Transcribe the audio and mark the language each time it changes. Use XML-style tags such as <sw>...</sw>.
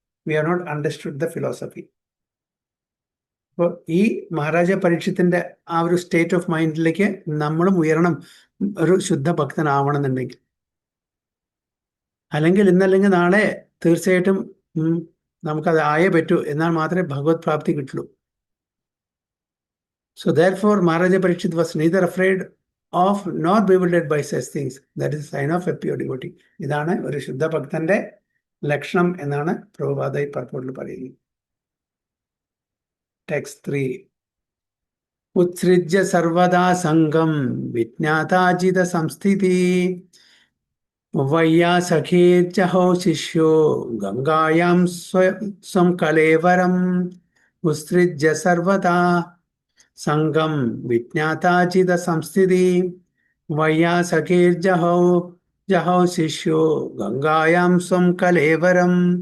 <en>We are not understood the philosophy.</en> <ml>അപ്പോൾ ഈ മഹാരാജ പരീക്ഷത്തിന്റെ ആ ഒരു സ്റ്റേറ്റ് ഓഫ് മൈൻഡിലേക്ക് നമ്മളും ഉയരണം, ഒരു ശുദ്ധ ഭക്തനാവണമെന്നുണ്ടെങ്കിൽ. അല്ലെങ്കിൽ ഇന്നല്ലെങ്കിൽ നാളെ തീർച്ചയായിട്ടും നമുക്കത് ആയേ പറ്റൂ, എന്നാൽ മാത്രമേ ഭഗവത് പ്രാപ്തി കിട്ടുള്ളൂ.</ml> <en>So therefore, Maharaja Parikshit was neither afraid of nor bewildered by such things. That is a sign of a pure devotee.</en> <ml>ഇതാണ് ഒരു ശുദ്ധ ഭക്തന്റെ ലക്ഷണം എന്നാണ് പ്രഭുപാദ ഈ പർപ്പോട്ടിൽ പറയുന്നത്.</ml> <en>Text 3.</en> <sa>ഉത്സൃജ്യ സർവദാ സംഘം വിജ്ഞാതാജിത സംസ്ഥിതി വയ്യാ സഖീർജഹോ ശിഷ്യോ ഗംഗായാം സ്വം കലേവരം ഉത്സൃജ്യ സർവദാ സംഘം വിജ്ഞാതാചിത സംസ്ഥിതി വയ്യാ സഖീർജഹോ ശിഷ്യോ ഗംഗായാം സ്വം കലേവരം.</sa>